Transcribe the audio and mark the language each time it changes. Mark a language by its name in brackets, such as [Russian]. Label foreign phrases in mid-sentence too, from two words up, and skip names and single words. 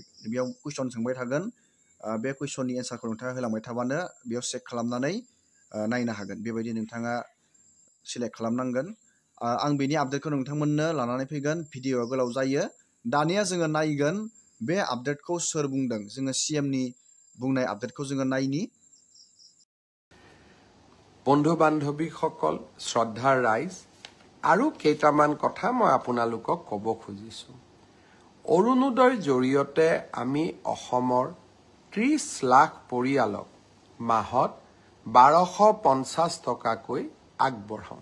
[Bodo] बेयाव कुइसन सोंबाय थागोन। बे कुइसननि एन्सारखौ नोंथाङा होलांबाय थाबानो बेयाव चेक खालामनानै नायनो हागोन। बेबायदि नोंथाङा सिलेक्ट खालामनांगोन। आं बेनि आपडेटखौ नोंथांमोननो लानानै फैगोन। भिडिअ'आ गोलाव जायो। दानिया जोङो नायगोन बे आपडेटखौ सोर बुंदों। जोङो CMनि बुंनाय आपडेटखौ जोङो नायनि। [Assamese] বন্ধু বান্ধৱীসকল, শ্ৰদ্ধাৰ ৰাইজ, আৰু কেইটামান কথা মই আপোনালোকক ক'ব খুজিছোঁ। অৰুণোদয়ৰ জৰিয়তে আমি অসমৰ 30 লাখ পৰিয়ালক মাহত 1250 টকাকৈ আগবঢ়াওঁ।